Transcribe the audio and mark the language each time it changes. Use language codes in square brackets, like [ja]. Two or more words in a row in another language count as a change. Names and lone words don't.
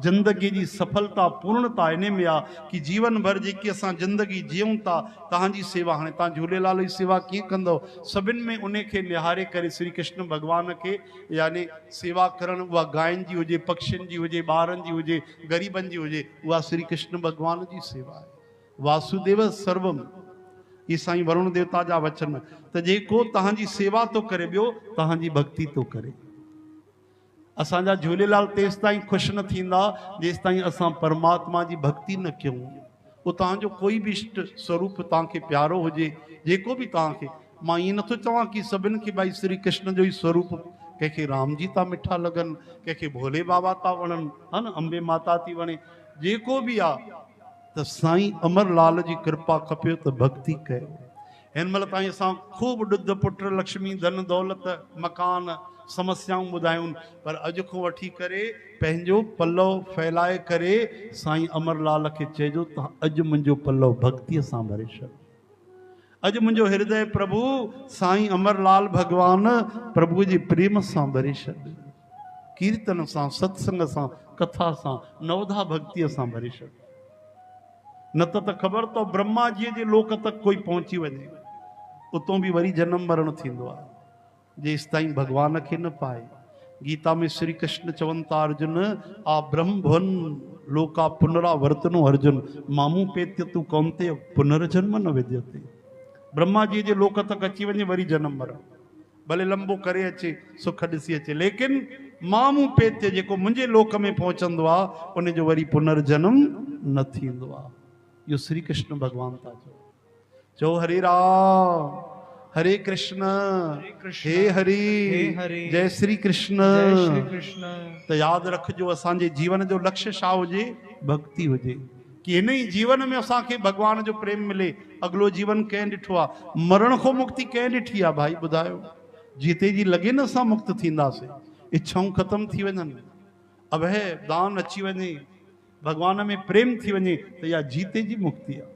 [sd] जिंदगी जी सफलता पूर्णता इन में आहे कि जीवन भर जेकी असां जिंदगी जियूं था, तव्हांजी सेवा, हाणे तव्हां झूलेलाल जी सेवा कीअं कंदव? सभिनि में उन खे निहारे करे श्री कृष्ण भगवान खे, यानी सेवा करण, उहा गांयुनि जी हुजे, पक्षियुनि जी हुजे, ॿारनि जी हुजे, ग़रीबनि जी हुजे, उहा श्री कृष्ण भगवान जी सेवा आहे। [sa] वासुदेव सर्वम, [sd] ये साईं वरुण देवता जा वचन। त जेको तव्हांजी सेवा थो करे, ॿियो तव्हांजी भक्ति थो करे। असांजा झूलेलाल तेसि ताईं ख़ुशि न थींदा जेसि ताईं असां परमात्मा जी भक्ति न कयूं। वो तव्हांजो कोई भी इष्ट स्वरूप तव्हांखे प्यारो हुजे, जेको भी तव्हांखे, मां ईअं नथो चवां कि सभिनि खे भाई श्री कृष्ण जो ई स्वरूप, कंहिंखे राम जी था मिठा लॻनि, कंहिंखे भोले बाबा था वणनि, हा न, अंबे माता थी वणे, जेको भी आहे, त साईं अमरलाल जी कृपा खपे त भक्ति कयो। हिन महिल ताईं असां खूब ॾुध पुट लक्ष्मी धन दौलत मकान समस्याऊं ॿुधायूं, पर अॼु खां वठी करे पंहिंजो पल्लव फैलाए करे साईं अमरलाल खे चइजो, तव्हां अॼु मुंहिंजो पल्लव भक्तीअ सां भरे छॾ। अॼु मुंहिंजो हृदय प्रभु साईं अमरलाल भगवान प्रभु जे प्रेम सां भरे छॾ, कीर्तन सां, सत्संग सां, कथा सां, नवधा भक्तीअ सां भरे छॾ। न त ख़बर तो ब्रह्मा जी जे लोक तक कोई पहुची वञे, उतों भी वरी जन्म मरण थींदो आहे, जेसि ताईं भगवान खे न पाए। गीता में श्री कृष्ण चवनि था, [sa] अर्जुन आ ब्रह्म भुवन लोका पुनरावर्तनो अर्जुन मामू पेत्य तू कौन्तेय पुनर्जन्म न विद्यते। [sd] ब्रह्मा जी जे लोक तक अची वञे, वरी जन्म मरण, भले लंबो करे अचे, सुख ॾिसी अचे, लेकिन [sa] मामू पेते [sd] जेको मुंहिंजे लोक में पहुचंदो आहे उन जो वरी पुनर्जन्म न थींदो आहे। इहो श्री कृष्ण भगवान था चओ हरे राम हरे कृष्ण हे हरि जय श्री कृष्ण। तो याद रखजो असांजे जीवन जो लक्ष्य छा हुजे, भक्ति हुजे कि इन ही जीवन में असांखे भगवान जो प्रेम मिले। अगलो जीवन कंहिं ॾिठो आहे, मरण खां मुक्ति कंहिं ॾिठी आहे भाई ॿुधायो? जीते जी लॻे न असां मुक्त थींदासीं, इच्छाऊं ख़त्म थी वञनि, अभय दान अची वञे, भगवान में प्रेम थी वञे, त इहा जीते जी मुक्ति आहे।